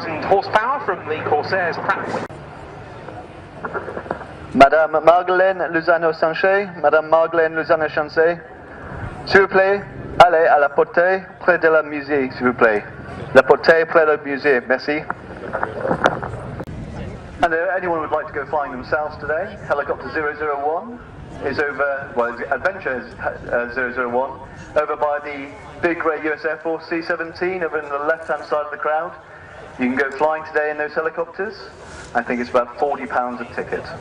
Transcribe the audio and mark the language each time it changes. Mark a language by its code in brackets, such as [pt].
[en] horsepower from the Corsair's Pratt. [fr] Madame Margolaine Luzano-Sanchez, Madame Margolaine Luzano-Sanchez, s'il vous plaît, allez à la portée près de la musée, s'il vous plaît. La portée près de la musée, merci. [en] And anyone would like to go flying themselves today, helicopter 001 is over, well, Adventure is 001, over by the big grey US Air Force C-17 over in the left-hand side of the crowd. You can go flying today in those helicopters. I think it's about £40 a ticket.